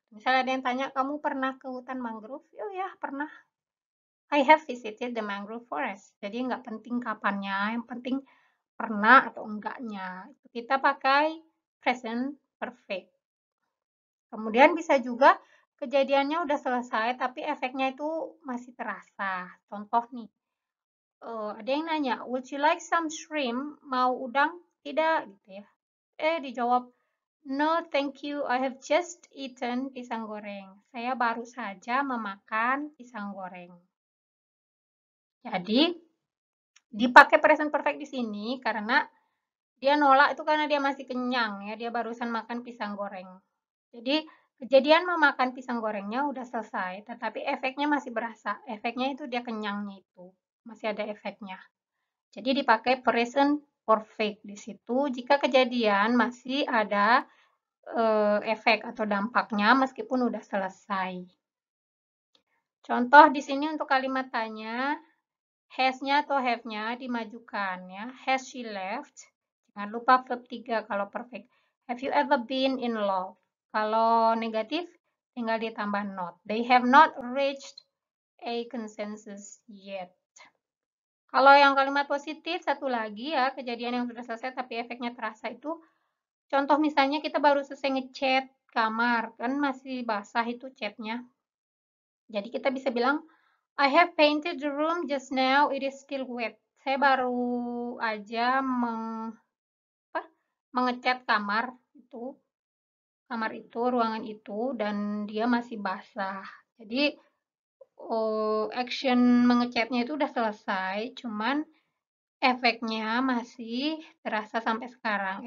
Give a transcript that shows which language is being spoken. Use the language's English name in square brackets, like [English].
[Indonesian] Misalnya ada yang tanya, kamu pernah ke hutan mangrove? Oh ya, pernah. [English] I have visited the mangrove forest. [Indonesian] Jadi nggak penting kapannya, yang penting pernah atau enggaknya. Kita pakai present perfect. Kemudian bisa juga kejadiannya udah selesai tapi efeknya itu masih terasa. Contoh nih, ada yang nanya, [English] would you like some shrimp? [Indonesian] Mau udang? Tidak gitu ya. Dijawab, [English] No, thank you. I have just eaten pisang goreng. [Indonesian] Saya baru saja memakan pisang goreng. Jadi, dipakai present perfect di sini karena dia nolak itu karena dia masih kenyang ya, dia barusan makan pisang goreng. Jadi, kejadian memakan pisang gorengnya udah selesai, tetapi efeknya masih berasa. Efeknya itu dia kenyangnya itu, masih ada efeknya. Jadi dipakai present perfect di situ jika kejadian masih ada efek atau dampaknya meskipun udah selesai. Contoh di sini untuk kalimat tanya, has-nya atau have-nya dimajukan ya. [English] Has she left? [Indonesian] Jangan lupa verb 3 kalau perfect. [English] Have you ever been in love? [Indonesian] Kalau negatif, tinggal ditambah [English] not. They have not reached a consensus yet. [Indonesian] Kalau yang kalimat positif, satu lagi ya, kejadian yang sudah selesai tapi efeknya terasa itu, contoh misalnya kita baru selesai ngechat kamar, kan masih basah itu chatnya. Jadi kita bisa bilang, [English] I have painted the room just now, it is still wet. [Indonesian] Saya baru aja mengecat kamar itu, ruangan itu, dan dia masih basah. Jadi action mengecatnya itu udah selesai, cuman efeknya masih terasa sampai sekarang.